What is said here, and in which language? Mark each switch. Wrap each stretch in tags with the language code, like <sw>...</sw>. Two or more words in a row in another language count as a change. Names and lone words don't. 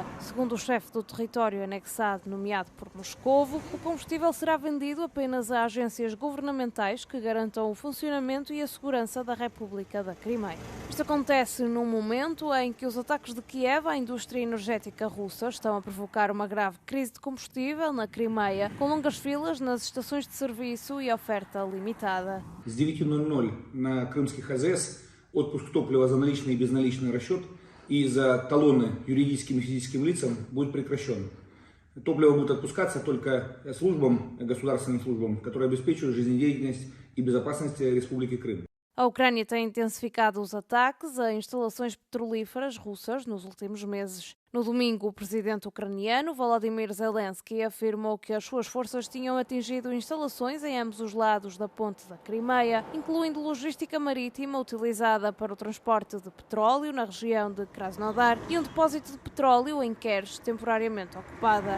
<pt>Segundo o chefe do território anexado, nomeado por Moscovo, o combustível será vendido apenas a agências governamentais que garantam o funcionamento e a segurança da República da Crimeia. Isto acontece num momento em que os ataques de Kiev à indústria energética russa estão a provocar uma grave crise de combustível na Crimeia, com longas filas nas estações de serviço e oferta limitada.</pt> <ru>С 9:00 на крымских АЗС отпуск топлива за наличный и безналичный расчет и за талоны юридическим и физическим лицам будет прекращен. Топливо будет отпускаться только службам, государственным службам, которые обеспечивают жизнедеятельность и безопасность Республики Крым.</ru> <pt>A Ucrânia tem intensificado os ataques a instalações petrolíferas russas nos últimos meses. No domingo, o presidente ucraniano Volodymyr Zelensky afirmou que as suas forças tinham atingido instalações em ambos os lados da ponte da Crimeia, incluindo logística marítima utilizada para o transporte de petróleo na região de Krasnodar e um depósito de petróleo em Kerch, temporariamente ocupada.</pt>